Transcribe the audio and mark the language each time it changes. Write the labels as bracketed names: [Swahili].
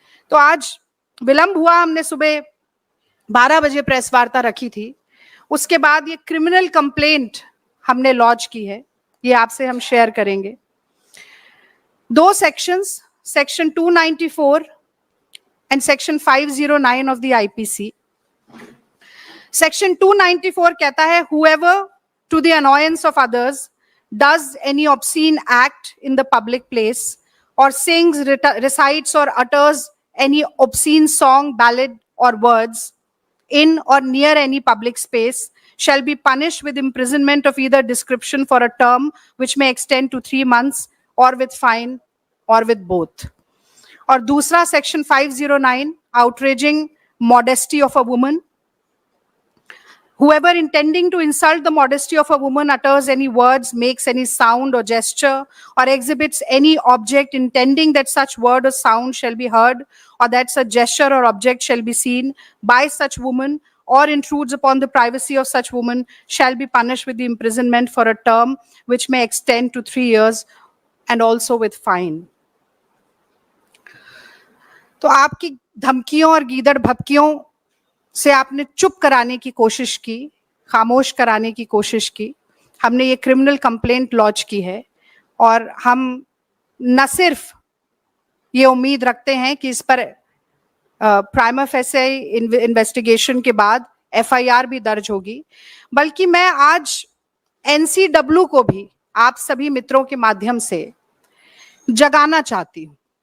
[Hindi] तो आज विलंब हुआ, हमने सुबह 12 बजे प्रेस वार्ता रखी थी। उसके बाद ये क्रिमिनल कंप्लेंट हमने लॉन्च की है, ये आपसे हम शेयर करेंगे। [English] 2 sections, section 294 and section 509 of the IPC. [Hindi] Section 294 कहता है, [English] whoever to the annoyance of others does any obscene act in the public place or sings, recites or utters any obscene song, ballad or words in or near any public space shall be punished with imprisonment of either description for a term which may extend to 3 months or with fine or with both. [Hindi] और दूसरा section 509, [English] outraging modesty of a woman. Whoever intending to insult the modesty of a woman utters any words, makes any sound or gesture, or exhibits any object intending that such word or sound shall be heard, or that such gesture or object shall be seen by such woman, or intrudes upon the privacy of such woman, shall be punished with the imprisonment for a term which may extend to 3 years and also with fine. [Hindi] तो आपकी धमकियों और गीदड़ भभकियों से आपने चुप कराने की कोशिश की, खामोश कराने की कोशिश की। हमने ये क्रिमिनल कंप्लेंट लॉन्च की है और हम न सिर्फ ये उम्मीद रखते हैं कि इस पर प्राइमा फेसी इन्वेस्टिगेशन के बाद एफआईआर भी दर्ज होगी, बल्कि मैं आज एनसीडब्ल्यू को भी आप सभी मित्रों के माध्यम से जगाना चाहती हूं।